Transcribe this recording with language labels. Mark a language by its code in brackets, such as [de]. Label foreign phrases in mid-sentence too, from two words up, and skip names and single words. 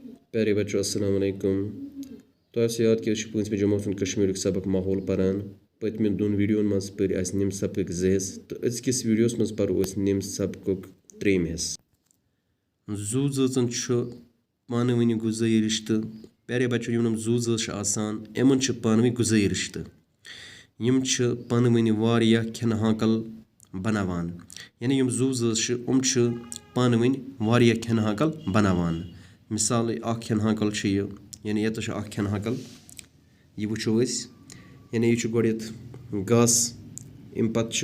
[ur] پیارے بچوں [ar] السلام علیکم. [ks] तो याद कि 5वीं जमात कश्मीर सबक माहौल पारान पत्म दोन वीडियोन मज पर निम सबक 2 हिस्स तो अजकिस वीडियोस मज परो निम सबक 3 हिस्स। जू जन पान वन गुजाई रिश्ते। प्यारे बच्चों यम जू आसान यमन पान वन गुजाई रिश्ते यम पान वन वारिया खन हाकल बनावान यानी यम जू पान वन वारिया खन हाकल बनावान। मिसाल खन हाकल यानी ये खन हाकल यह वो यानी यह गोड गस अम पे